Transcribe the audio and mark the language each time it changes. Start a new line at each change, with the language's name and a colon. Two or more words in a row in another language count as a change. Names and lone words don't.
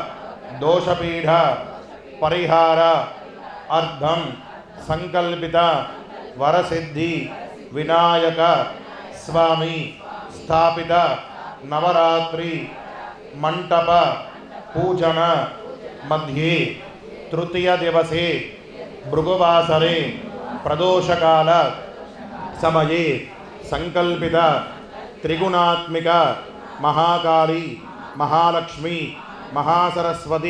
Sanskrit: దోషపీఠ పరిహార అర్థం సంకల్పిత వరసిద్ధి వినాయక స్వామి స్థాపిత నవరాత్రి మంటప పూజన मध्ये तृतीय दिवसे भृगुवासरे प्रदोषकाल समये संकल्पित त्रिगुणात्मिक महाकाली महालक्ष्मी महासरस्वती